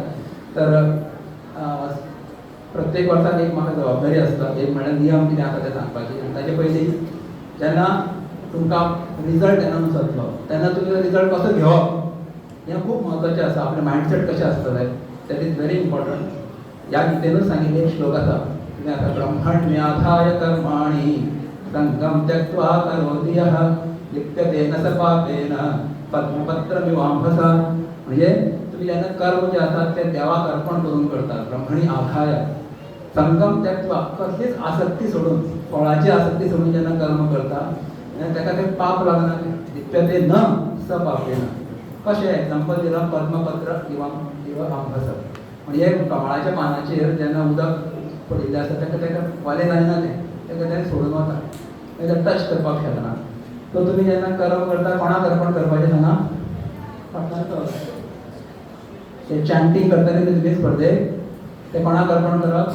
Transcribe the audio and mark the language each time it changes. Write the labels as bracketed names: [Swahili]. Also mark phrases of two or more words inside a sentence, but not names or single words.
[Konkani] तर प्रत्येक वर्साक एक म्हाका जबाबदारी आसता, एक म्हणल्यार नियम कितें आसा तें सांगपाची. आनी ताचे पयलीं जेन्ना तुमकां [English] result announce [Konkani] जातलो तेन्ना तुमी रिजल्ट कसो घेवप हें खूब म्हत्वाचें आसा. आपलें मायंडसेट कशें आसतलें [English] that is very important. [Konkani] ह्या गितेनूच सांगिल्लें एक श्लोक आसा, कितें आसा, [Sanskrit] ब्रह्मण्याधाय कर्माणि संगम त्यक्त्वा करोति यः लिप्यते न स पापेन पद्मपत्रमिवाम्भसा. [Konkani] म्हणजे तुम्ही जेन्ना कर्म जे आसात ते देवाक अर्पण करून करतात, [Sanskrit] ब्रह्मणी आधाय संगम त्यक्त्वा, [Konkani] कसलीच आसक्ती सोडून, फळाची आसक्ती सोडून जेन्ना कर्म करता ताका ते पाप लागना. [Sanskrit] लिप्यते न स पापेन. [Konkani] कशें एक्झाम्पल दिलां, [Sanskrit] पद्मपत्र इव आम्भसा, [Konkani] म्हणजे कमळाच्या पानाचेर जेन्ना उदक पडिल्लें आसता ताका वालें जायना, ताका तें सोडून वता, ताका टच करपाक शकना. तो तुमी जेन्ना कर्म करता कोणाक अर्पण करपाचें सांगा? ते चॅन्टिंग करताले तुमी स्पर्धेक, ते कोणाक अर्पण करप?